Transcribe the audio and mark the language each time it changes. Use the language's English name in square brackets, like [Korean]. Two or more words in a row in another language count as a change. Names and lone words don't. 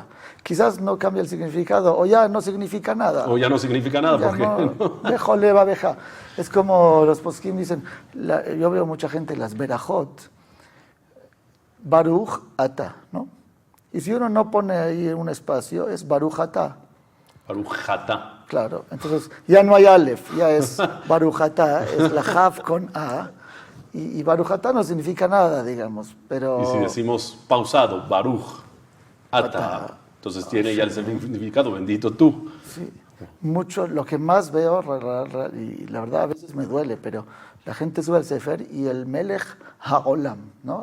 [Spanish] Quizás no cambia el significado, o ya no significa nada. O ya no significa nada, ya porque... No, Bejo, leva, beja. Es como los poskim dicen, yo veo mucha gente, las berajot, [Hebrew] ברוך אתה, [Spanish] ¿no? Y si uno no pone ahí un espacio, es [Hebrew] ברוך אתה. ברוך אתה. [Spanish] Claro, entonces ya no hay Aleph, ya es [Hebrew] ברוך אתה, [Spanish] es la Jav con A. Y [Hebrew] ברוך אתה [Spanish] no significa nada, digamos, pero... Y si decimos pausado, [Hebrew] ברוך אתה, [Spanish] entonces tiene ya el significado, bendito tú. Sí, mucho, lo que más veo, y la verdad a veces me duele, pero la gente sube al Sefer y el [Hebrew] מלך העולם, [Spanish] ¿no?